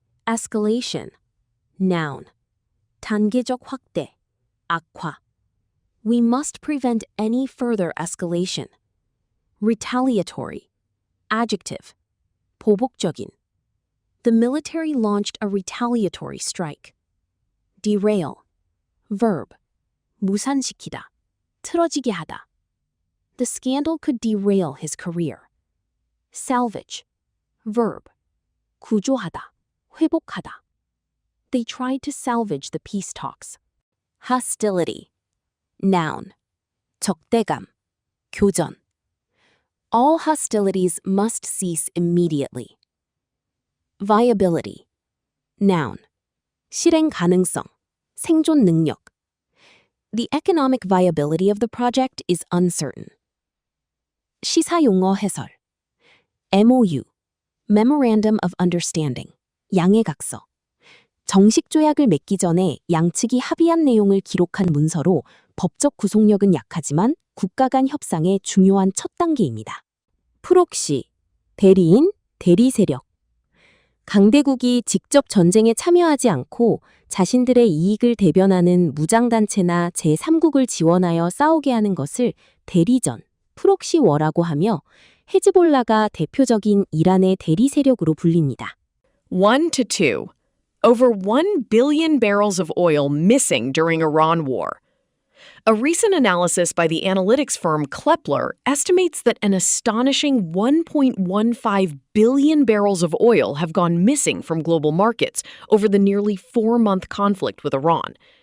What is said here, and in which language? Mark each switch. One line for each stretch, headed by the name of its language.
English: Escalation. Noun.
Korean: 단계적 확대, 악화.
English: We must prevent any further escalation. Retaliatory. Adjective.
Korean: 보복적인.
English: The military launched a retaliatory strike. Derail. Verb.
Korean: 무산시키다, 틀어지게 하다.
English: The scandal could derail his career. Salvage. Verb.
Korean: 구조하다, 회복하다.
English: They tried to salvage the peace talks. Hostility. Noun.
Korean: 적대감, 교전.
English: All hostilities must cease immediately. Viability. Noun.
Korean: 실행 가능성, 생존 능력.
English: The economic viability of the project is uncertain.
Korean: 시사용어 해설. MOU.
English: Memorandum of Understanding.
Korean: 양해각서. 정식 조약을 맺기 전에 양측이 합의한 내용을 기록한 문서로 법적 구속력은 약하지만 국가 간 협상의 중요한 첫 단계입니다. 프록시, 대리인, 대리세력. 강대국이 직접 전쟁에 참여하지 않고 자신들의 이익을 대변하는 무장단체나 제3국을 지원하여 싸우게 하는 것을 대리전, 프록시워라고 하며 헤즈볼라가 대표적인 이란의 대리세력으로 불립니다. 1-2.
English: Over 1 billion barrels of oil missing during Iran war. A recent analysis by the analytics firm Kepler estimates that an astonishing 1.15 billion barrels of oil have gone missing from global markets over the nearly 4-month conflict with Iran.